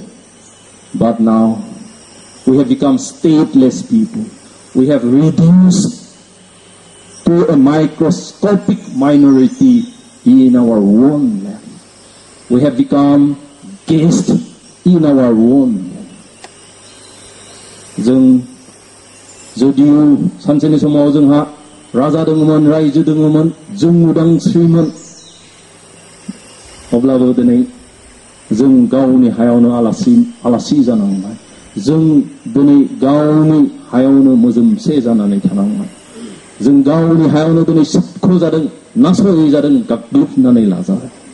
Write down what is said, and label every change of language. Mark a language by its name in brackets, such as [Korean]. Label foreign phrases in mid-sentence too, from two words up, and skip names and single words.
[English] But now we have become stateless people. We have reduced to a microscopic minority in our own land. We have become guests in our own land. [Bodo] जों जुदियो सानसेनि समाव जोंहा राजा दङमोन रायजो दङमोन जों उदांस्रिमोन अब्लाबो दिनै जों गावनि हायावनो आलासि जानांबाय जों दिनै गावनि हायावनो मोजोमसे जानानै थानांबाय जों गावनि हायावनो दिनै सोबख' जादों नासय जादों गाग्लोबनानै लाजाबाय